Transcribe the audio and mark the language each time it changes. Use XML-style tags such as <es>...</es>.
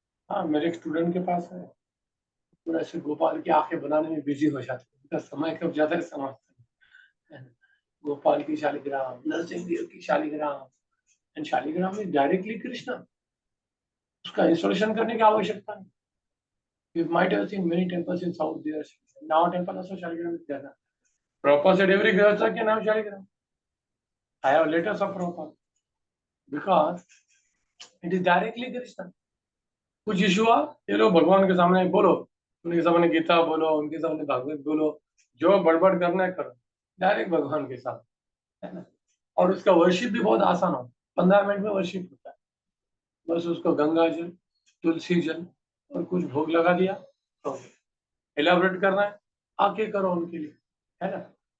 <hi>हाँ, मेरे एक स्टूडेंट के पास है, पूरा ऐसे गोपाल की आंखें बनाने में बिजी हो जाते हैं। उनका समय कब जाता है समझते हैं। गोपाल की शालिग्राम, नरसिंह देव की Shaligram,</hi> <en>And Shaligram is directly Krishna.</en> <hi>उसका इंस्टॉलेशन करने की आवश्यकता नहीं।</hi> <en>You might have seen many temples in South there. Now temple also Shaligram is there. Prabhupada said every Grihastha can have Shaligram. I have letters of Prabhupada because it is directly Krishna.</en> <hi>कुछ issue हुआ, ये लोग भगवान के सामने बोलो, उनके सामने गीता बोलो, उनके सामने भागवत बोलो, जो बड़बड़ करना है करो, डायरेक्ट भगवान के साथ, है ना। और उसका वर्शिप भी बहुत आसान हो, 15 मिनट में वर्शिप होता है। बस उसको गंगा जल, तुलसी जल और कुछ भोग लगा दिया, तो एलाबोरेट करना है, आके करो उनके लिए, है ना।</hi>